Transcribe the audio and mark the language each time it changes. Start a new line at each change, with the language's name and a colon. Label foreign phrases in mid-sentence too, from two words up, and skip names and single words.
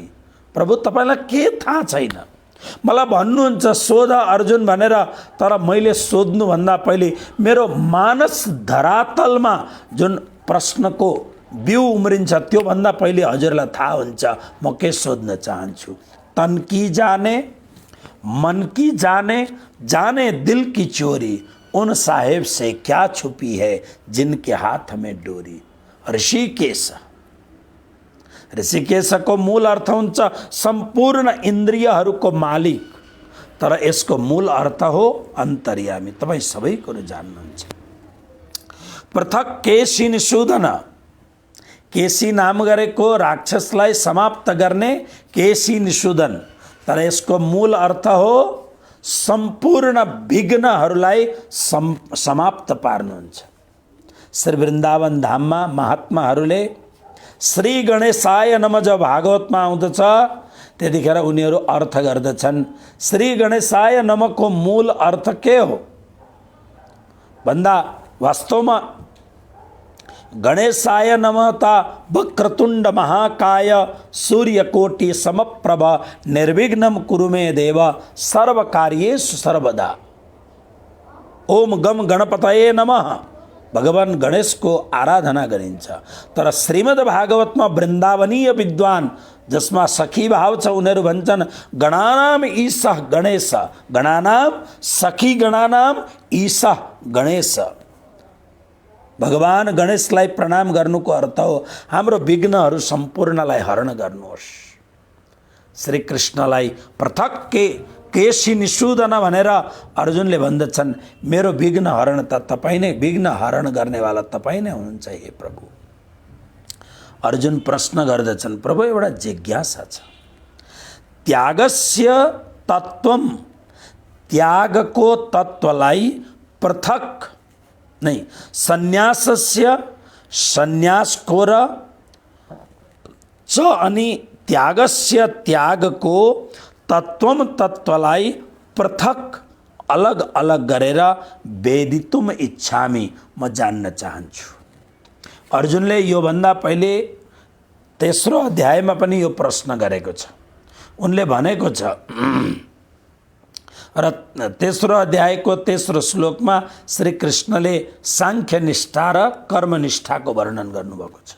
Nepali: प्रभु तपाईँलाई के थाहा छैन, मलाई भन्नुहुन्छ सोध अर्जुन भनेर, तर मैले सोध्नुभन्दा पहिले मेरो मानस धरातलमा जुन प्रश्नको बिउ उम्रिन्छ त्योभन्दा पहिले हजुरलाई थाहा हुन्छ म के सोध्न चाहन्छु।
Hindi: तन की जाने, मन की जाने, जाने दिल की चोरी, उन साहेब से क्या छुपी है जिनके हाथ में डोरी।
Nepali: ऋषिकेश, ऋषिकेशको मूल अर्थ हुन्छ सम्पूर्ण इन्द्रियहरूको मालिक, तर यसको मूल अर्थ हो अन्तर्यामी। तपाईँ सबै कुरो जान्नुहुन्छ। पृथक केशी निषूदन, केशी नाम गरेको राक्षसलाई समाप्त गर्ने केशी निषूदन, तर यसको मूल अर्थ हो सम्पूर्ण विघ्नहरूलाई समाप्त पार्नुहुन्छ। श्री वृन्दावन धाममा महात्माहरूले
Sanskrit: श्री गणेशाय नमः
Nepali: जब भागवतमा आउँदछ त्यतिखेर उनीहरू अर्थ गर्दछन्।
Sanskrit: श्री गणेशाय
Nepali: नमःको मूल अर्थ के हो भन्दा वास्तवमा
Sanskrit: गणेशाय नमः ता वक्रतुण्ड महाकाय सूर्यकोटि समप्रभ निर्विघ्नं कुरु मे देव सर्वकार्येषु सर्वदा। ओम गम गणपतये नमः,
Nepali: भगवान गणेशको आराधना गरिन्छ। तर श्रीमद् भागवतमा वृन्दावनीय विद्वान जसमा सखी भाव छ उनीहरू भन्छन्
Sanskrit: गणानाम ईशः गणेश, गणानाम सखी गणानाम ईशः गणेश।
Nepali: भगवान गणेशलाई प्रणाम गर्नुको अर्थ हो हाम्रो विघ्नहरू सम्पूर्णलाई हरण गर्नुहोस्। श्री कृष्णलाई पृथक केशी निषूदन भनेर अर्जुनले भन्दछन् मेरो विघ्न हरण त तपाईँ नै, विघ्न हरण गर्नेवाला तपाईँ नै हुनुहुन्छ हे प्रभु। अर्जुन प्रश्न गर्दछन्, प्रभु एउटा जिज्ञासा छ,
Sanskrit: त्यागस्य तत्वम,
Nepali: त्यागको तत्वलाई पृथक नै, सन्यासस्य सन्यासको र च अनि त्यागस्य त्यागको तत्वम तत्वलाई पृथक अलग अलग गरेर
Sanskrit: वेदितुम इच्छामि,
Nepali: म जान्न चाहन्छु। अर्जुनले योभन्दा पहिले तेस्रो अध्यायमा पनि यो प्रश्न गरेको छ। उनले भनेको छ र तेस्रो अध्यायको तेस्रो श्लोकमा श्री कृष्णले सांख्य निष्ठा र कर्मनिष्ठाको वर्णन गर्नुभएको छ।